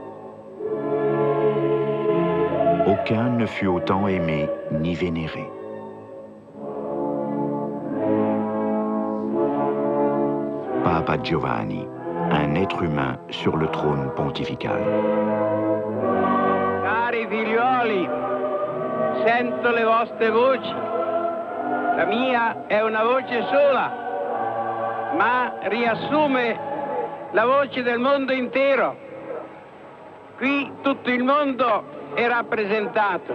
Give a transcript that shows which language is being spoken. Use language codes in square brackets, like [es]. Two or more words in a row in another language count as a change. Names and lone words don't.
[fr] Aucun ne fut autant aimé ni vénéré. Papa Giovanni, un être humain sur le trône pontifical. [it] Cari figlioli, sento le vostre voci. La mia è una voce sola, ma riassume la voce del mondo intero. Qui tutto il mondo è rappresentato.